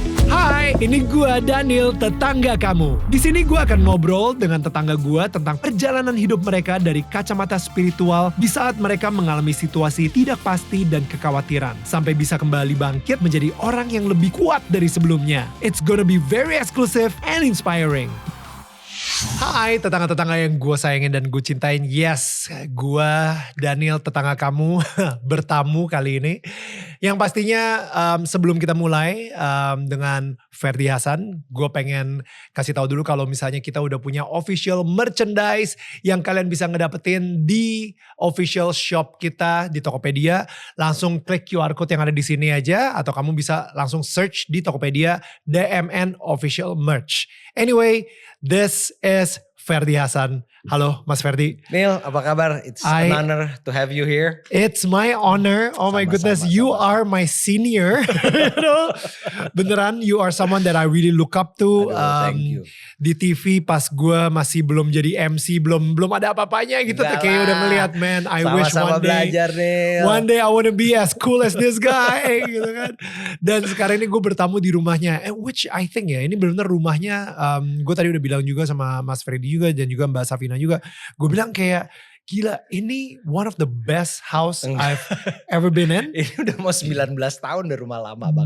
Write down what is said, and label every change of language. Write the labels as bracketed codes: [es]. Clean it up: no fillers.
[id] Hai, ini gua Daniel, tetangga kamu. Di sini gua akan ngobrol dengan tetangga gua tentang perjalanan hidup mereka dari kacamata spiritual di saat mereka mengalami situasi tidak pasti dan kekhawatiran sampai bisa kembali bangkit menjadi orang yang lebih kuat dari sebelumnya. [en] It's gonna be very exclusive and inspiring. [id] Hai tetangga-tetangga yang gue sayangin dan gue cintain. Yes, gue Daniel tetangga kamu bertamu kali ini. Yang pastinya sebelum kita mulai dengan Ferdy Hassan, gue pengen kasih tahu dulu kalau misalnya kita udah punya official merchandise yang kalian bisa ngedapetin di official shop kita di Tokopedia. Langsung klik QR code yang ada di sini aja atau kamu bisa langsung search di Tokopedia DMN Official Merch. [en] Anyway, this is Ferdy Hassan. [id] Halo Mas Ferdy. Neil, apa kabar? [en] It's an honor to have you here. It's my honor. Oh my goodness, you are my senior. You know? Beneran, you are someone that I really look up to. Thank you. [id] Di TV pas gue masih belum jadi MC, belum ada apa-apanya gitu. Kayak udah ngeliat, [en] man, I wish one day. [id] Belajar, Neil. [en] One day I wanna be as cool as this guy. [id] Gitu kan. Dan sekarang ini gue bertamu di rumahnya. [en] Which I think [id] ya, ini benar-benar rumahnya. Gue tadi udah bilang juga sama Mas Ferdy juga dan juga Mbak Safina juga. Gue bilang kayak gila, ini [en] one of the best house I've ever been in. [id] Ini udah mau 19 tahun, udah rumah lama banget.